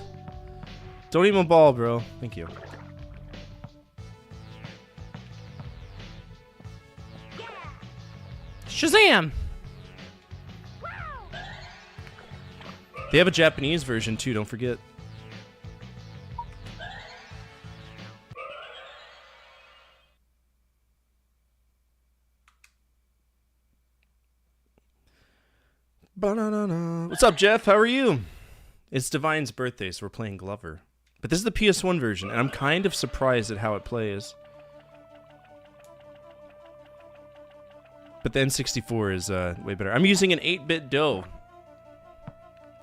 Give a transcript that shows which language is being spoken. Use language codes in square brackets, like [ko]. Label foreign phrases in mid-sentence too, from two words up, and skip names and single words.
[en] Don't eat my ball, bro. Thank you. Shazam! They have a Japanese version too, don't forget. Ba-na-na-na. What's up, Jeff? How are you? It's Divine's birthday, so we're playing Glover. But this is the PS1 version, and I'm kind of surprised at how it plays. But the N64 is way better. I'm using an 8-bit DOE.